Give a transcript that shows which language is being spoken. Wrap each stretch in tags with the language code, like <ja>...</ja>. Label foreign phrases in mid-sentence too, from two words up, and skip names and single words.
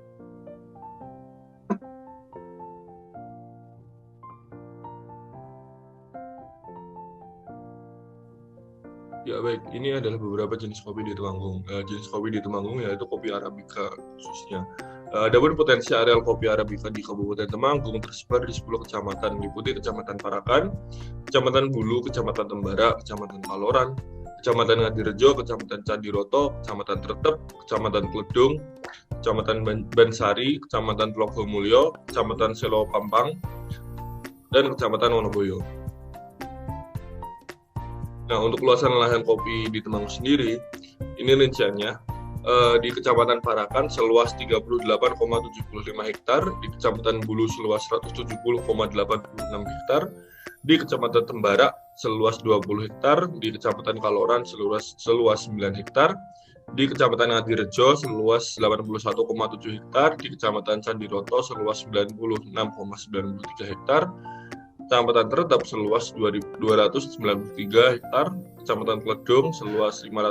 <id>Ya baik, ini adalah beberapa jenis kopi di Temanggung. Jenis kopi di Temanggung yaitu kopi Arabica khususnya. Adapun potensi areal kopi Arabica di Kabupaten Temanggung tersebar di 10 kecamatan, meliputi Kecamatan Parakan, Kecamatan Bulu, Kecamatan Tembara, Kecamatan Kaloran, Kecamatan Ngadirejo, Kecamatan Candiroto, Kecamatan Tretep, Kecamatan Kledung, Kecamatan Bansari, Kecamatan Tlogomulyo, Kecamatan Selo Pampang, dan Kecamatan Wonoboyo. Nah, untuk luasan lahan kopi di Temanggung sendiri, ini rinciannya. Di Kecamatan Parakan seluas 38,75 hektar, di Kecamatan Bulu seluas 170,86 hektar, di Kecamatan Tembara seluas 20 hektar, di Kecamatan Kaloran seluas 9 hektar, di Kecamatan Ngadirejo seluas 81,7 hektar, di Kecamatan Candiroto seluas 96,93 hektar, Kecamatan Tretep seluas 293 hektar, Kecamatan Kledung seluas</id>